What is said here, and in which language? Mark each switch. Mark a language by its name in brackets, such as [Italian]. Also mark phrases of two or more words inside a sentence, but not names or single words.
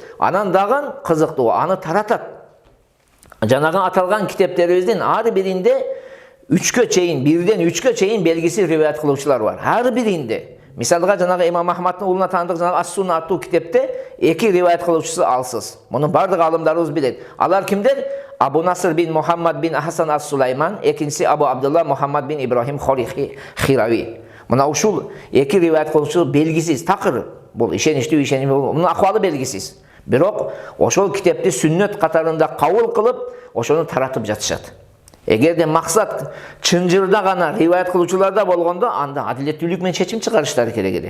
[Kyrgyz] Анан дагы кызыктуу, аны таратат. Жанагы аталган китептерибиздин ар биринде 3кө чейин, 1ден 3кө чейин белгисиз риваят кылуучулар бар. Ар биринде. Мисалга жанагы Имам Ахмадтын уулуна таандык жанагы Ас-Сунна аттуу китепте 2 риваят кылуучусу алсыз. Муну бардык алымдарыбыз билет. Алар кимдер? Абу Наср бин Мухаммад бин Ахасан Ас-Сулайман, экинчиси Абу Абдулла Мухаммад бин Ибрахим Хирави. Мына ушул 2 риваят кылуучу белгисиз, такыр. Бул ишеничтүү, ишеничтүү, мунун акыбалы белгисиз. Бирок ошол китепти сүннөт катарында кабыл кылып, ошону таратып жатышат. Эгерде максат чынжырда гана риваят кылуучуларда болгондо, анда адилеттүүлүк менен чечим чыгарыштары керек эди.